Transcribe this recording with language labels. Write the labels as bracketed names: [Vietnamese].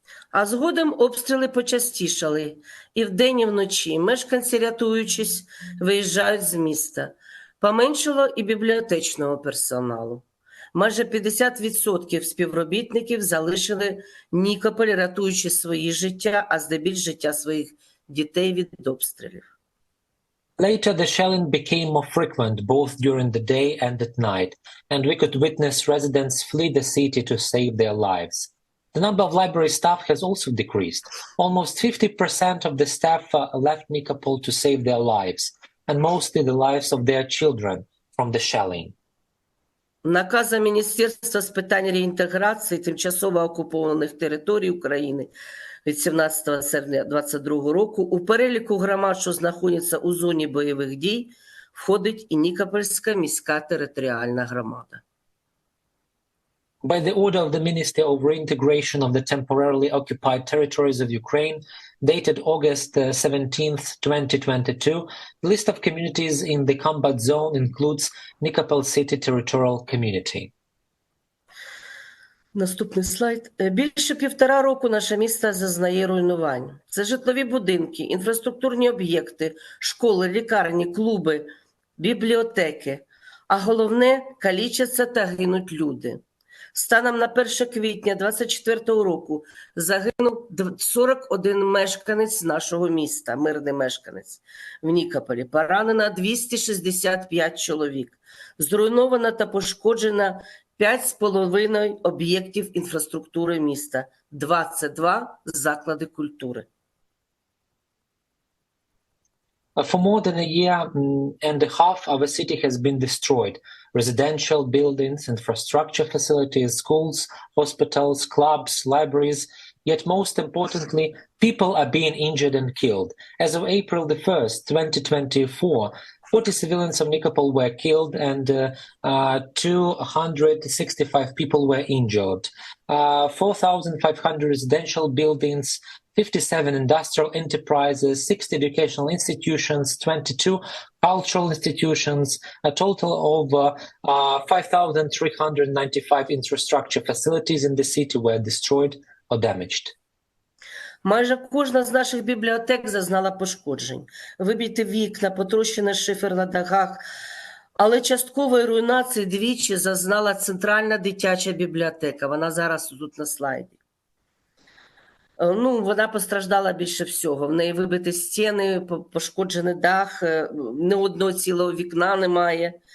[Ukrainian] А згодом обстріли почастішали, і вдень, і вночі мешканці, рятуючись, виїжджають з міста. Поменшало і бібліотечного персоналу. Майже 50% співробітників залишили Нікополь, рятуючи свої життя, а здебільш життя своїх дітей від обстрілів. [English] Later, the shelling became more frequent both during the day and at night, and we could witness residents flee the city to save their lives. The number of library staff has also decreased. Almost 50% of the staff left Nikopol to save their lives, and mostly the lives of their children from the shelling. [Ukrainian] Наказом Міністерства з питань реінтеграції тимчасово окупованих територій України від 17 серпня 2022 року у переліку громад, що знаходяться у зоні бойових дій, входить і Нікопольська міська територіальна громада. [English] By the order of the Ministry of Reintegration of the Temporarily Occupied Territories of Ukraine, dated August 17th, 2022, the list of communities in the combat zone includes Nikopol City Territorial Community. [Ukrainian] Наступний слайд. Більше 1,5 року наше місто зазнає руйнувань. Це житлові будинки, інфраструктурні об'єкти, школи, лікарні, клуби, бібліотеки. А головне – калічаться та гинуть люди. Станом на 1 квітня 2024 року загинув 41 мешканець нашого міста, мирний мешканець в Нікополі. Поранено 265 чоловік. Зруйновано та пошкоджено 5,5 об'єктів інфраструктури міста, 22 заклади культури. [English] For more than a year and a half, our city has been destroyed. Residential buildings, infrastructure facilities, schools, hospitals, clubs, libraries. Yet most importantly, people are being injured and killed. As of April the 1st, 2024, 40 civilians of Nikopol were killed and 265 people were injured. 4,500 residential buildings, 57 industrial enterprises, 60 educational institutions, 22 cultural institutions, a total of 5,395 infrastructure facilities in the city were destroyed or damaged. [Ukrainian] Майже кожна з наших бібліотек зазнала пошкоджень. Вибиті вікна, потрощений шифер на дахах. Але часткової руйнації двічі зазнала Центральна дитяча бібліотека. Вона зараз тут на слайді. Вона постраждала більше всього. В неї вибиті стіни, пошкоджений дах, ні одного цілого вікна немає.